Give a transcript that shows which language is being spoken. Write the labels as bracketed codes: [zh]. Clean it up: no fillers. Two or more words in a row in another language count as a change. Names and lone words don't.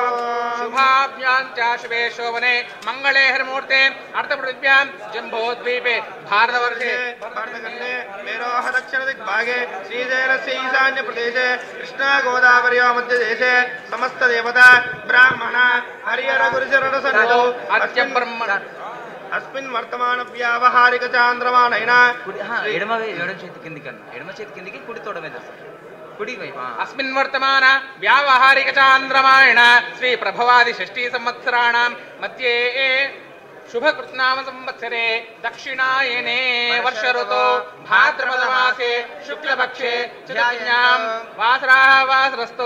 [sa] शुभाभ्यां च शुभे शोभने मंगले हरिमूर्ते अर्थपृथिव्यां जम्बोद्वीपे भारतवर्षे भारतखण्डे मेरोः दक्षिणदिग्भागे श्रीशैलस्य ईशान्यप्रदेशे कृष्णा गोदावर्योः मध्यदेशे समस्तदेवता ब्राह्मण हरिहर गुरुचरणसन्निधौ अद्य ब्रह्म अस्मिन् वर्तमान व्यावहारिक चांद्रमानैन [te] ఎడమ చేతి కిందికి కుడి తోడ మీద కుడి వైపు [sa] अस्मिन् वर्तमान व्यावहारिक चांद्रमायण श्री प्रभवादि षष्ठी संवत्सराणां मध्ये शुभकृत्नाम संवत्सरे दक्षिणायने वर्ष ऋतौ भाद्रपदमासे शुक्लपक्षे चतुर्थ्यां वासराः वासरस्तौ